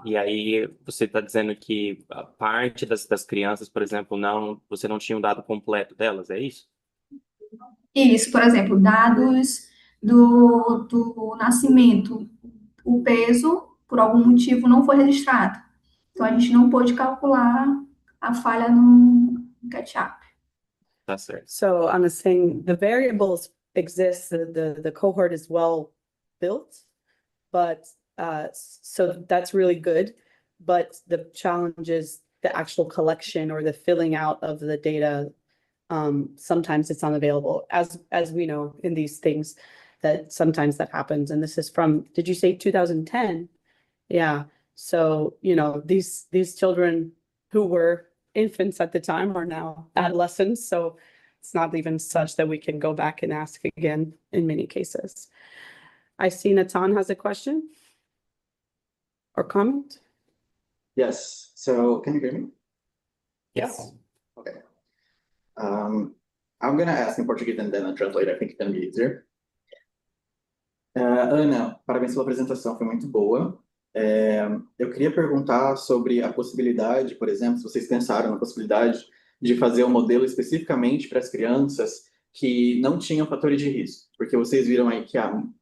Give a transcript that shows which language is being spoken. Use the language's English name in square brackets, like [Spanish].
[Portuguese] E aí você está dizendo que a parte das crianças, por exemplo, você não tinha o dado completo delas, é isso? Isso, por exemplo, dados do nascimento, o peso, por algum motivo, não foi registrado. Então, a gente não pôde calcular a falha no catch-up. Tá certo. [English] So I'm saying the variables exist, the cohort is well built, but so that's really good. But the challenge is the actual collection or the filling out of the data. Sometimes it's unavailable, as we know in these things, that sometimes that happens. And this is from, did you say 2010? Yeah. So, these children who were infants at the time are now adolescents. So it's not even such that we can go back and ask again in many cases. I see Natan has a question. or comment? Yes. So can you hear me? Yes. Okay. I'm gonna ask in Portuguese and then I'll translate. I think it's gonna be easier. [Portuguese] Ana, parabéns pela apresentação, foi muito boa. Eu queria perguntar sobre a possibilidade, por exemplo, se vocês pensaram na possibilidade de fazer um modelo especificamente para as crianças que não tinham fatores de risco, porque vocês viram aí que há